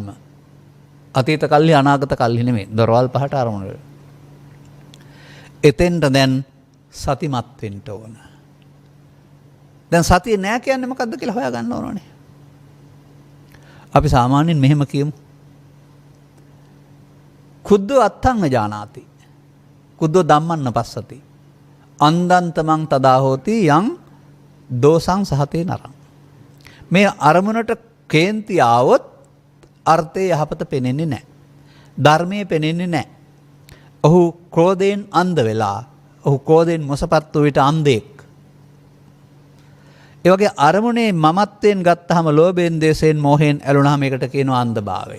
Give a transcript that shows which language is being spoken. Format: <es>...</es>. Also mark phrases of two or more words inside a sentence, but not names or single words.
<si>අතීත කල්හි, අනාගත කල්හි නෙමෙයි. දොරවල් පහට අරමුණු වල. එතෙන්ට දැන් සතිමත් වෙන්න ඕන. දැන් සතිය නෑ කියන්නේ මොකද්ද කියලා හොයා ගන්න ඕනනේ. අපි සාමාන්‍යයෙන් මෙහෙම කියමු.</si> <pi>කුද්දෝ අත්තං ජානාති. කුද්දෝ ධම්මන්න පස්සති. අන්දන්තමං තදා හෝති යං දෝසං සහතේ නරං.</pi> <si>මේ අරමුණට කේන්ති ආවොත් අර්ථය යහපත පෙනෙන්නේ නැහැ. ධර්මයේ පෙනෙන්නේ නැහැ. ඔහු ක්‍රෝධයෙන් අන්ධ වෙලා, ඔහු ක්‍රෝධයෙන් මොසපත් වූ විට අන්ධෙක්. ඒ වගේ අරමුණේ මමත්වයෙන් ගත්තාම ලෝභයෙන්, දේශයෙන්, මෝහයෙන් ඇලුනහම ඒකට කියනවා අන්ධභාවය.</si>